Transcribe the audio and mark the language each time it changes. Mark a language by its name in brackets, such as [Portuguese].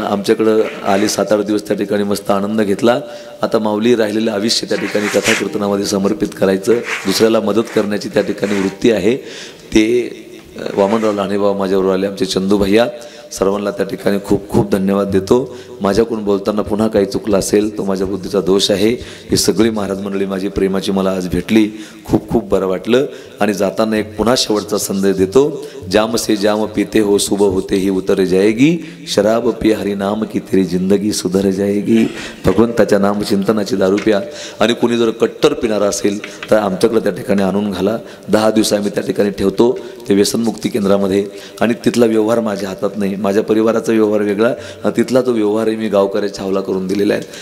[Marathi] आमच्याकडं आले 7-8 दिवस त्या ठिकाणी मस्त आनंद घेतला. आता माऊली राहिलेलं आयुष्य त्या ठिकाणी कथा कीर्तनामध्ये समर्पित करायचं, दुसऱ्याला मदत करण्याची त्या ठिकाणी वृत्ती आहे. ते वामनराव लहाने बाबा माझ्याबरोबर आले, आमचे चंदू भैया. सर्वांना त्या ठिकाणी खूप खूप धन्यवाद देतो. माझ्याकडून बोलताना पुन्हा काही चुकलं असेल तो माझ्या बुद्धीचा दोष आहे. ही सगळी महाराज मंडळी माझी प्रेमाची मला आज भेटली, खूप खूप बरं वाटलं. आणि जाताना एक पुन्हा शेवटचा संदेश देतो. [Hindi] जाम से जाम पीते हो सुबह होते ही उतर जाएगी, शराब पी हरी नाम की तेरी जिंदगी सुधर जाएगी. [Marathi] भगवंताच्या नामचिंतनाची दारू प्या. आणि कोणी जर कट्टर पिणारा असेल तर आमच्याकडे त्या ठिकाणी आणून घाला. 10 दिवस आम्ही त्या ठिकाणी ठेवतो ते व्यसनमुक्ती केंद्रामध्ये. आणि तिथला व्यवहार माझ्या हातात नाही, माझ्या परिवाराचा व्यवहार वेगळा, तिथला तो व्यवहारही मी गावकऱ्याच्या हवाला करून दिलेला आहे.